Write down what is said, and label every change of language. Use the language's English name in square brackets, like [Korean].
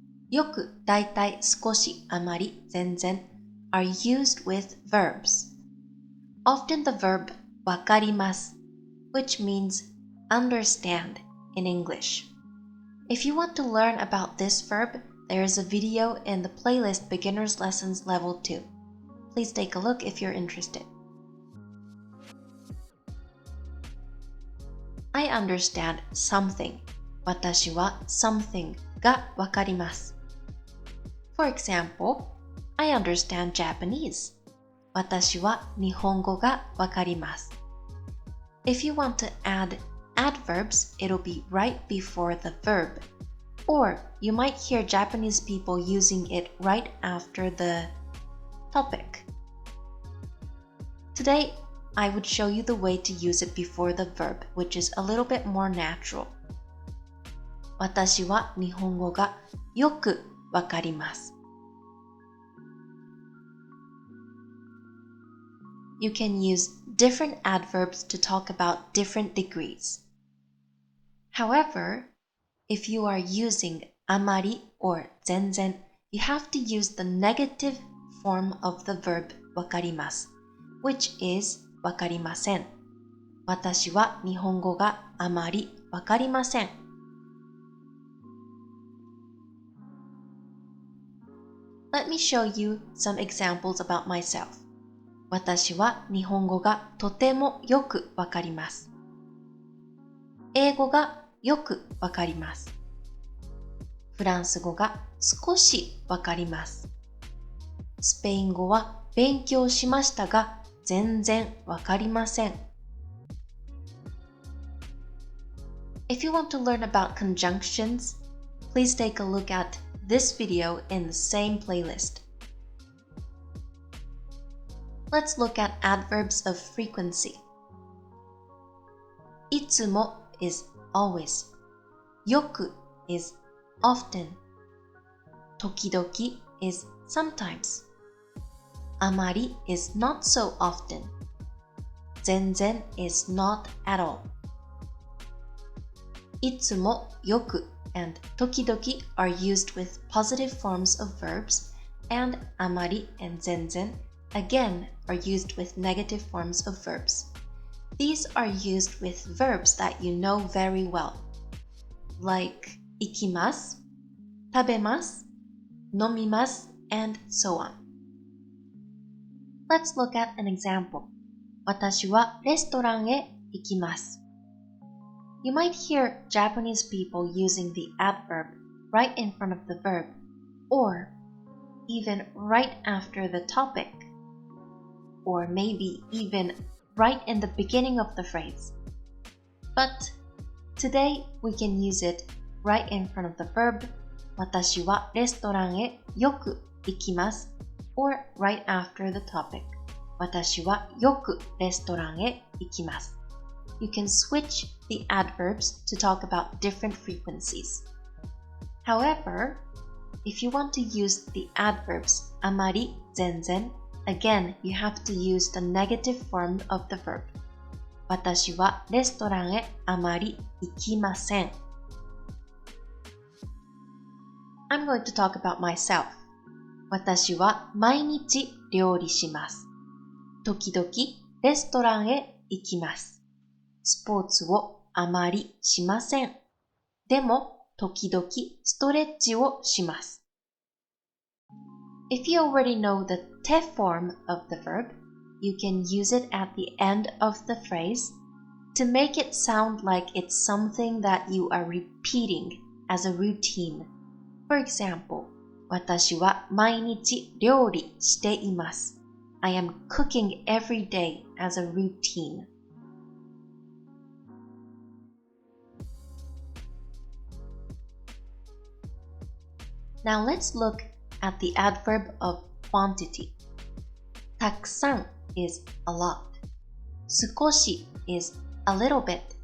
[English] よく、だいたい、少し、あまり、全然 are used with verbs. Often the verb わかります which means understand in English. If you want to learn about this verb, there is a video in the playlist Beginner's Lessons Level 2. Please take a look if you're interested. I understand something. [Japanese] 私は something がわかります。 [English] For example, I understand Japanese. [Japanese] 私は日本語がわかります。 [English] If you want to add adverbs, it'll be right before the verb. Or you might hear Japanese people using it right after the topic. Today, I would show you the way to use it before the verb, which is a little bit more natural. [Japanese] 私は日本語がよくわかります。 [English] You can use different adverbs to talk about different degrees. However, if you are using あまり or 全然, you have to use the negative form of the verb わかります, which is わかりません。 [Japanese] 私は日本語があまりわかりません。 [English] Let me show you some examples about myself. [Japanese] 私は日本語がとてもよくわかります。英語がよくわかります。フランス語が少しわかります。スペイン語は勉強しましたが全然わかりません。 [English] If you want to learn about conjunctions, please take a look at this video in the same playlist. Let's look at adverbs of frequency. いつも is always. よく is often. 時々 is sometimes. あまり is not so often. 全然 is not at all. いつも、よく and 時々 are used with positive forms of verbs, and あまり and 全然 again are used with negative forms of verbs. These are used with verbs that you know very well, like 行きます、食べます、飲みます and so on. Let's look at an example. [Japanese] 私はレストランへ行きます。 [English] You might hear Japanese people using the adverb right in front of the verb, or even right after the topic, or maybe even right in the beginning of the phrase. But today we can use it right in front of the verb [Japanese] 私はレストランへよく行きます [English] or right after the topic [Japanese] 私はよくレストランへ行きます [English] You can switch the adverbs to talk about different frequencies. However, if you want to use the adverbs あまり、全然 Again, you have to use the negative form of the verb. [Japanese] 私はレストランへあまり行きません。 [English] I'm going to talk about myself. [Japanese] 私は毎日料理します。時々レストランへ行きます。スポーツをあまりしません。でも、時々ストレッチをします。 [English] If you already know the te form of the verb, you can use it at the end of the phrase to make it sound like it's something that you are repeating as a routine. For example, [Japanese] 私は毎日料理しています。 [English] I am cooking every day as a routine. Now let's look at the adverb of quantity. たくさん is a lot. 少し is a little bit.